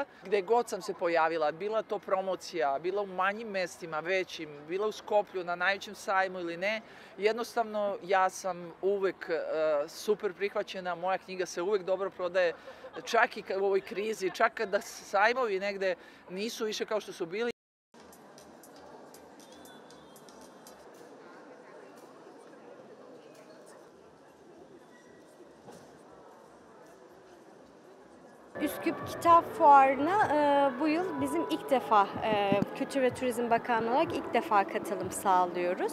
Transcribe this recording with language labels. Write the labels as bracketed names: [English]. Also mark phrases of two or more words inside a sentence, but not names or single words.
[Serbian] Gde god sam se pojavila, bila to promocija, bila u manjim mestima, većim, bila u Skoplju, na najvećem sajmu ili ne, jednostavno ja sam uvek super prihvaćena, moja knjiga se uvek dobro prodaje, čak i u ovoj krizi, čak kada sajmovi negde nisu više kao što su bili. [Turkish] Üsküp Kitap Fuarı'na bu yıl bizim ilk defa Kültür ve Turizm Bakanlığı olarak ilk defa katılım sağlıyoruz.